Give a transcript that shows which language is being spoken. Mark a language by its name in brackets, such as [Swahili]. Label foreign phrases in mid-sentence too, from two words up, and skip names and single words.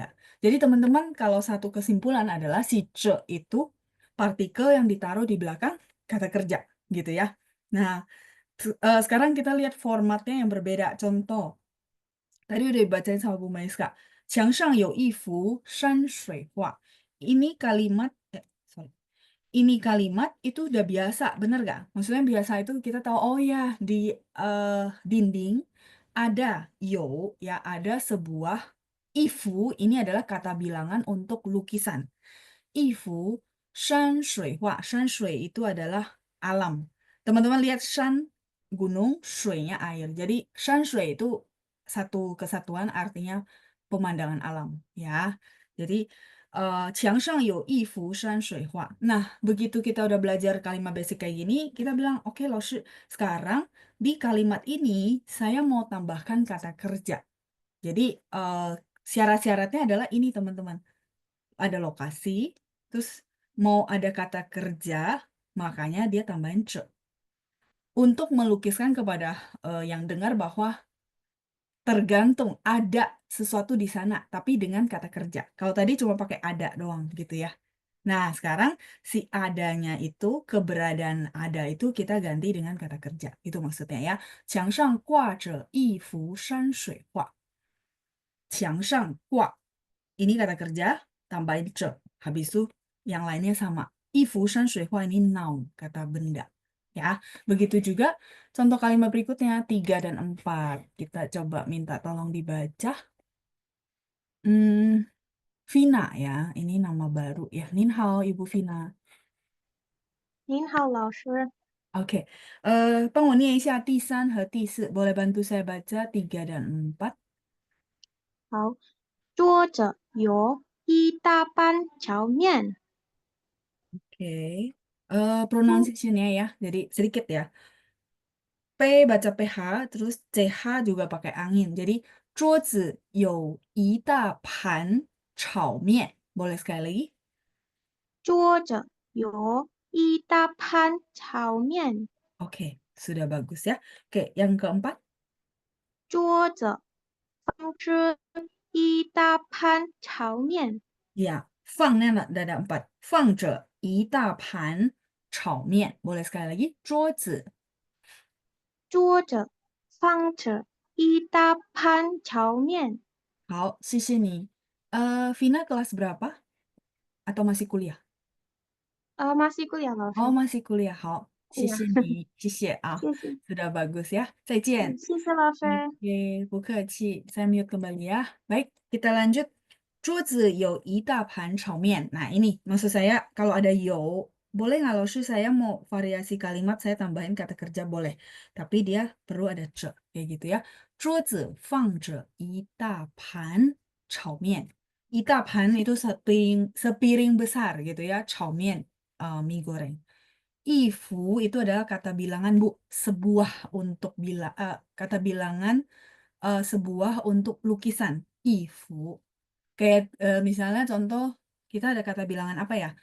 [Indonesian] Jadi teman-teman kalau satu kesimpulan adalah si ce itu partikel yang ditaruh di belakang kata kerja, gitu ya. Nah, sekarang kita lihat formatnya yang berbeda. Contoh, tadi udah dibacain sama Bu Maiska. [Chinese] 墙上有一幅山水画. [Indonesian] Ini kalimat, sorry. Ini kalimat itu udah biasa, bener gak? Maksudnya biasa itu kita tahu, oh ya, di eh, dinding ada yo, ya ada sebuah ifu, ini adalah kata bilangan untuk lukisan. [Chinese] 一幅山水画. 山水 [Indonesian] itu adalah alam. Teman-teman lihat shan gunung, shui-nya air. Jadi [Chinese] 山水 [Indonesian] itu satu kesatuan artinya pemandangan alam, ya. [Chinese] Jadi 墙上有一幅山水画. [Indonesian] Nah, begitu kita udah belajar kalimat basic kayak gini, kita bilang, oke loh, sekarang di kalimat ini saya mau tambahkan kata kerja. Jadi syarat-syaratnya adalah ini teman-teman. Ada lokasi, terus mau ada kata kerja, makanya dia tambahin ce. Untuk melukiskan kepada yang dengar bahwa tergantung ada sesuatu di sana, tapi dengan kata kerja. Kalau tadi cuma pakai ada doang gitu ya. Nah, sekarang si adanya itu, keberadaan ada itu kita ganti dengan kata kerja. Itu maksudnya ya. [Chinese] 墙上挂着一幅山水画. 墙上挂. [Indonesian] Ini kata kerja, tambahin ce. Habis itu yang lainnya sama. [Chinese] 一幅山水画 [Indonesian] ini noun, kata benda. Ya, begitu juga contoh kalimat berikutnya 3 dan 4. Kita coba minta tolong dibaca. Hmm, Vina ya, ini nama baru ya. [Chinese] 您好, Ibu Vina. 您好，老师。 Oke, 帮我念一下第3和第4. [Indonesian] Boleh bantu saya baca 3 dan 4? [Chinese] 好，桌着有一大班炒面。 [Indonesian] Oke, [Chinese] 桌 [Indonesian] pronunciation-nya ya. Jadi sedikit ya. P baca PH, terus CH juga pakai angin. [Chinese] Jadi 桌子有一大盘炒面. [Indonesian] Boleh sekali lagi? [Chinese] 桌着有一大盘炒面。 [Indonesian] Oke, sudah bagus ya. Oke, yang keempat. [Chinese] 桌着一大盘炒面。 Ya, 放那么 ada 4. 放着一大盘炒面. Boleh sekali lagi? 桌子. 桌着放着一大盘炒面。好，谢谢你. [Indonesian] Vina kelas berapa? Atau masih kuliah? masih kuliah, Oh, [Chinese] 老师。 [Indonesian] masih kuliah. [Chinese] 好，谢对呀，谢你，谢谢啊，谢谢。 [Indonesian] sudah bagus ya. [Chinese] 再见。谢谢老师。 Oke, 不客气. [Indonesian] Saya mute kembali ya. Baik, kita lanjut. [Chinese] 桌子有一大盘炒面. [Indonesian] Nah, ini maksud saya kalau ada yo, boleh nggak 老师 saya mau variasi kalimat saya tambahin kata kerja boleh. Tapi dia perlu ada ce, kayak gitu ya. [Chinese] 桌子放着一大盘炒面. 一大盘 [Indonesian] itu sepiring besar gitu ya, [Chinese] 炒面, [Indonesian] mie goreng. Ifu itu adalah kata bilangan Bu, sebuah untuk kata bilangan sebuah untuk lukisan. [Chinese] Ifu. [Indonesian] Kayak misalnya contoh kita ada kata bilangan apa ya?